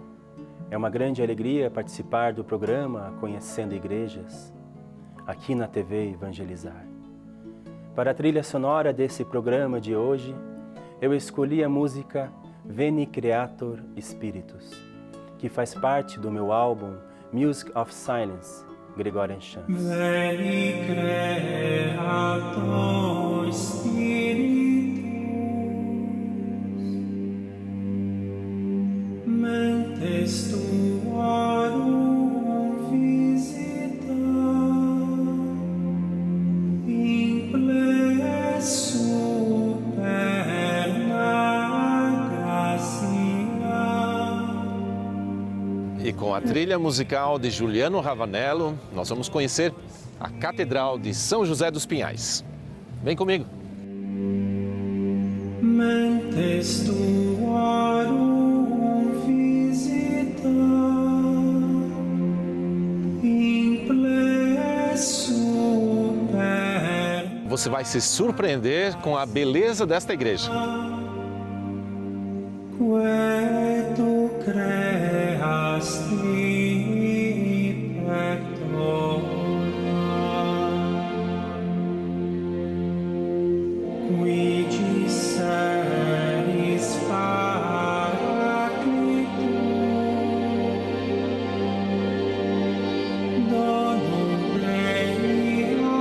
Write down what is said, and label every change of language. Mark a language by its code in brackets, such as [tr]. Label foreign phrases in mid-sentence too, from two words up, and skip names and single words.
[pt] É uma grande alegria participar do programa Conhecendo Igrejas, aqui na TV Evangelizar. Para a trilha sonora desse programa de hoje, eu escolhi a música Veni Creator Spiritus, que faz parte do meu álbum Music of Silence, Gregorian Chants. [la] Veni Creator Spiritus, mentes tuorum visita, imple superna gratia. [pt] E com a trilha musical de Juliano Ravanello, nós vamos conhecer a Catedral de São José dos Pinhais. Vem comigo. [la] Mentes tuorum visita, imple super. [pt] Você vai se surpreender com a beleza desta igreja. [la] Que tu creasti pectora, qui disseris Paracletum, donum Dei